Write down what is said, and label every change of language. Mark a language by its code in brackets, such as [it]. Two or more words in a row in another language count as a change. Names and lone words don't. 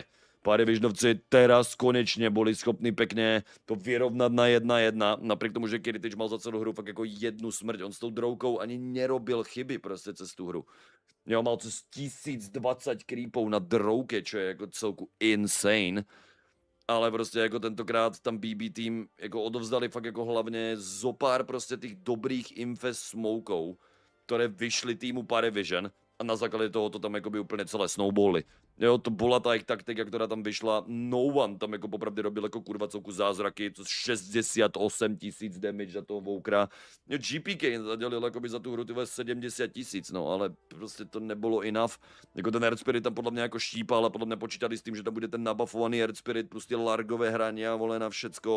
[sk] PVISIONovci teraz konečne boli schopní pekne to vyrovnať na 1:1. Napriek tomu, že Kiritič mal za celú hru fakt jako jednu smrť. On s tou droukou ani nerobil chyby prostě cez tu hru. Jo, mal cez 1020 creepov na drouke, čo je jako celku insane. Ale prostě jako tentokrát tam BB tým jako odovzdali fakt jako hlavně zopár prostě těch dobrých infest smokeů, které vyšly týmu PVISION a na základě toho to tam jakoby úplně celé snowbally. Jo, to bola ta ich taktika, ktorá tam vyšla. No One tam jako popravdě robil jako kurva celku zázraky, to 68 000 damage za toho Vokera. [cs] Jo, GPK zadělil jakoby za tu hru 70 000, no, ale prostě to nebylo enough. Jako ten Earth Spirit tam podle mě jako štípal a podle mě počítali s tím, že tam bude ten nabuffovaný Earth Spirit, prostě largové hraní a vole na všecko.